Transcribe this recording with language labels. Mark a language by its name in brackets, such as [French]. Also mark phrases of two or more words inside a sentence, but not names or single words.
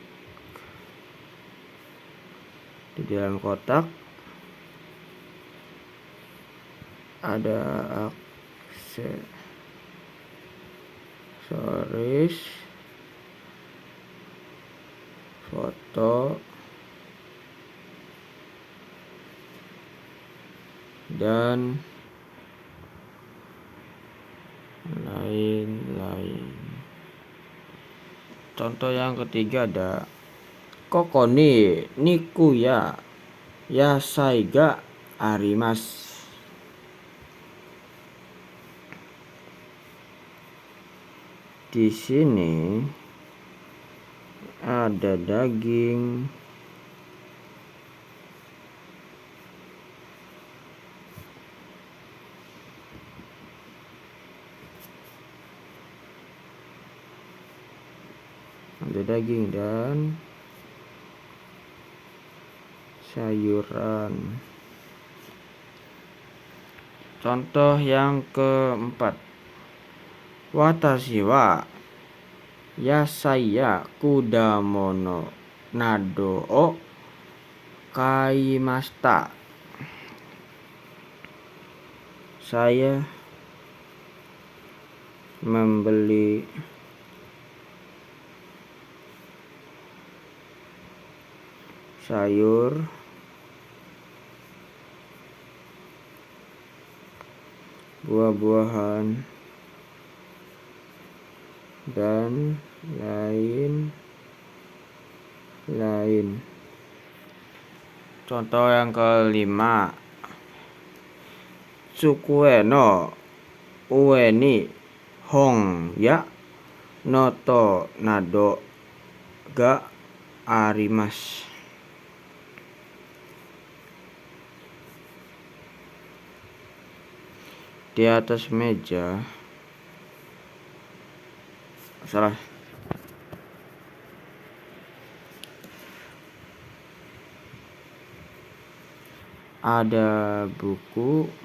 [Indonesian] Ada aksesoris, foto, dan lain-lain. Contoh yang ketiga ada [Japanese] ここに肉や野菜があります. [Indonesian] Di sini ada daging, dan sayuran. Contoh yang keempat, [Japanese] 私は野菜や果物などを買いました. [Indonesian] Saya membeli sayur, buah-buahan, dan lain-lain. Contoh yang kelima, [Japanese] 机の上に本やノートなどがあります. [Indonesian] Di atas meja, salah, ada buku